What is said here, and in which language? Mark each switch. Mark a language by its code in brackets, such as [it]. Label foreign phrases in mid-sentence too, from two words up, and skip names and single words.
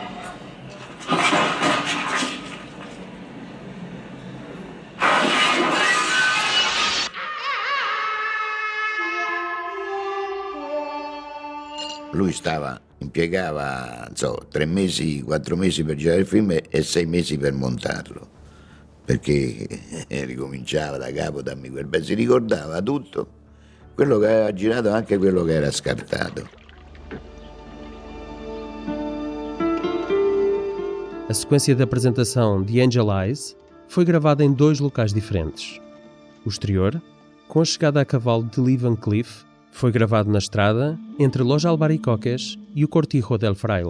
[it] Lui impiegava 3 mesi, 4 mesi per girare il film e 6 mesi per montarlo, perché ricominciava da capo, dammi quel pezzo, si ricordava tutto, quello che aveva girato e anche quello che era scartato. [pt] A sequência de apresentação de Angel Eyes foi gravada em 2 locais diferentes. O exterior, com a chegada a cavalo de Lee Van Cleef, foi gravado na estrada entre Los Albaricoques e o Cortijo del Fraile.